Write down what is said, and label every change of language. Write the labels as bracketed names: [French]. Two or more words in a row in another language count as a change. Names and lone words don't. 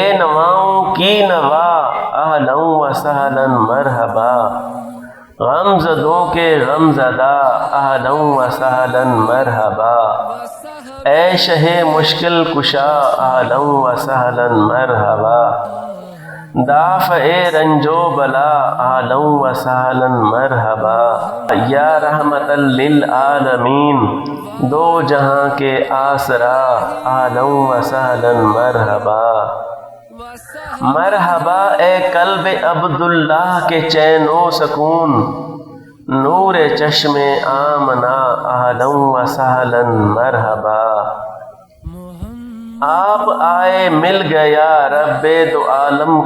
[Urdu] نواؤں کی نوا [Arabic] اہلا و سہلا مرحبا، [Urdu] غم زدوں کے غم زدہ [Arabic] اہلا و سہلا مرحبا، [Urdu] اے شہ مشکل کشا [Arabic] اہلا و سہلا مرحبا، [Urdu] دافع رنج و بلا [Arabic] اہلا و سہلا مرحبا، یا رحمتا للعالمین [Urdu] دو جہاں کے آسرا [Arabic] اہلا و سہلا مرحبا، [Urdu] مرحبا اے قلب عبداللہ کے چین و سکون، نور چشم آمنہ [Arabic] اہلا و سہلا مرحبا، [Urdu] آپ آئے مل گیا رب دو عالم